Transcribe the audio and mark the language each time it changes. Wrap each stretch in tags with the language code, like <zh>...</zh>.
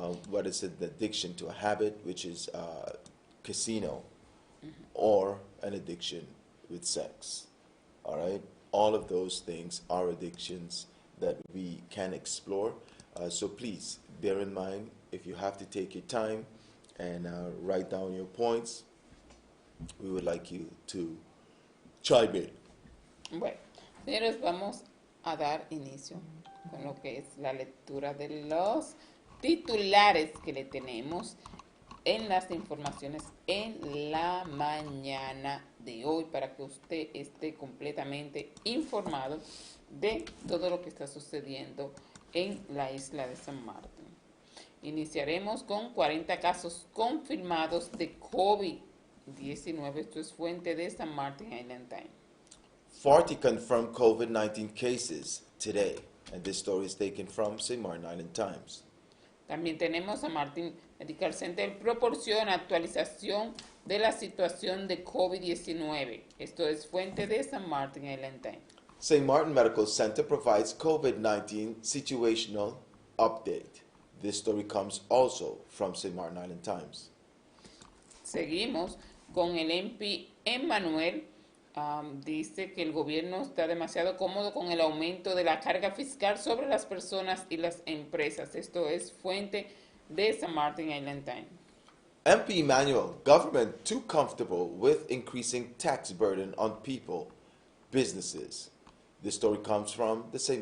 <en>Whether it's an addiction to a habit, which is casino, or an addiction with sex. All right? All of those things are addictions that we can explore. So please bear in mind, if you have to take your time and write down your points, we would like you to chime in.</en> <es>Bueno, señores, vamos a dar inicio con lo que es la lectura de los titulares que le tenemos en las informaciones en la mañana de hoy para que usted esté completamente informado de todo lo que está sucediendo en la isla de San Martín. Iniciaremos con 40 casos confirmados de COVID-19. Esto es fuente de San Martín Island Time.</es> <en>40 confirmed COVID-19 cases today, and this story is taken from St. Martin Island Times.</en> <es>También tenemos a Martin Medical Center proporciona actualización de la situación de COVID-19. Esto es fuente de San Martin Island Time.</es> <en>St. Martin Medical Center provides COVID-19 situational update. This story comes also from St. Martin Island Times.</en> <es>Seguimos con el MP Emmanuel. Dice que el gobierno está demasiado cómodo con el aumento de la carga fiscal sobre las personas y las empresas. Esto es fuente de San Martin Island Time.</es> <en>MP Emmanuel, government too comfortable with increasing tax burden on people, businesses. This story comes from the St.</en>